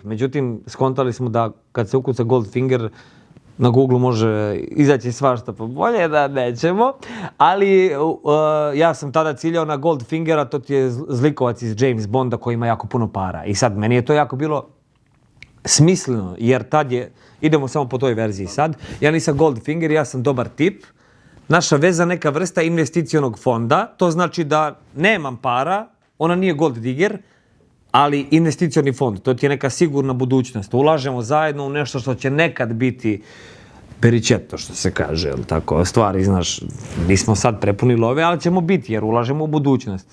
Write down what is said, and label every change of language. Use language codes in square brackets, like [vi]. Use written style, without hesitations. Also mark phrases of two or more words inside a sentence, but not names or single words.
[sr] Međutim, skontali smo da kad se ukuca gold finger, na Google može izaći svašta, pa bolje da nećemo. Ali ja sam tada ciljao na gold fingera, to ti je zlikovac iz James Bonda koji ima jako puno para. I sad, meni je to jako bilo smisleno, jer tad je, idemo samo po toj verziji sad, ja nisam gold finger, ja sam dobar tip. Naša veza neka vrsta investicionog fonda, to znači da nemam para, ona nije [en] gold digger, [sr] ali investicioni fond, to ti je neka sigurna budućnost. Ulažemo zajedno u nešto što će nekad biti peričeto, što se kaže, jel tako, stvari, znaš, nismo sad prepuni love, ali ćemo biti jer ulažemo u budućnost.